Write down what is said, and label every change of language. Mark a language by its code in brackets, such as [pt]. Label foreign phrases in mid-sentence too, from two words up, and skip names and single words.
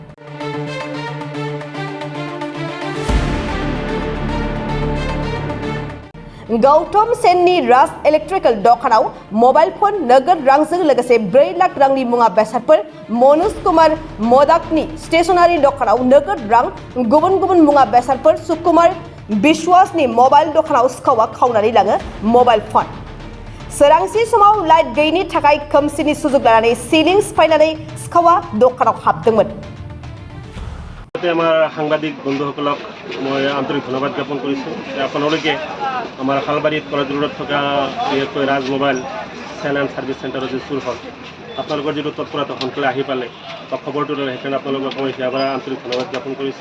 [brx] गौतम सेननि राज इलेक्ट्रिकल दखानाव मोबाइल फन नगद रांजों लोगोसे 4 लाख रांनि मुवा बेसादफोर, मनोज कुमार मोदाकनि स्टेशनारि दखानाव नगद रां, गुबुन गुबुन मुवा बेसादफोर, सुकुमार बिश्वासनि मोबाइल दखानाव सिखावा खावनानै लाङो मोबाइल फन। सोरांसि समाव लाइट गैयैनि थाखाय खोमसिनि सुजुग लानानै सिलिं सिफायनानै सिखावा दखानाव हाबदोंमोन। [as] আমাৰ সাংবাদিক বন্ধুসকলক মই আন্তৰিক ধন্যবাদ জ্ঞাপন কৰিছোঁ। আপোনালোকে আমাৰ শালবাৰীত কলেজ ৰোডত থকা বিশেষকৈ ৰাজ মোবাইল চেল এণ্ড ছাৰ্ভিচ চেণ্টাৰৰ যি চুৰ হ'ল, আপোনালোকৰ যিটো তৎপৰতা সোনকালে আহি পালে বা খবৰটো ল'লে, সেইকাৰণে আপোনালোকক মই ইয়াৰ পৰা আন্তৰিক ধন্যবাদ জ্ঞাপন কৰিছোঁ।